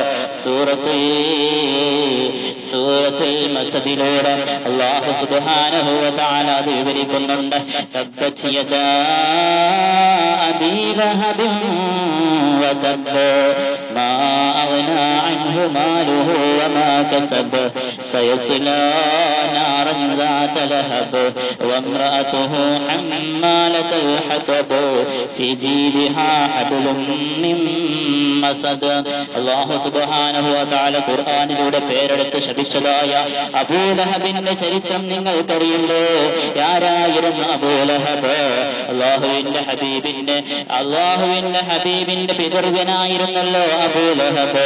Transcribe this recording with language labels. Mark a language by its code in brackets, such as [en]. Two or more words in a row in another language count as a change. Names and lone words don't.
[ml] സൂറത്തുൽ മസദിലൂടെ അല്ലാഹു [ar] سبحانه وتعالى [ml] അത് വിവരിക്കുന്നുണ്ട്. [ar] تبت يدا أبي لهب وتب ما أغنى عنه ماله وما كسب سيصلى نارا ذات لهب وامرأته حمالة الحطب في جيدها حبل من مسد. [ml] അല്ലാഹു [ar] سبحانه وتعالى [ml] ഖുർആനിലൂടെ പേരെടുത്ത് ശപിച്ചതായ അബൂലഹബിന്റെ ചരിത്രം നിങ്ങൾക്കറിയുമല്ലോ. ആരായിരുന്നു അബൂലഹബ്? അല്ലാഹുവിന്റെ ഹബീബിന്റെ പിതൃവ്യനായിരുന്നല്ലോ അബൂലഹബ്.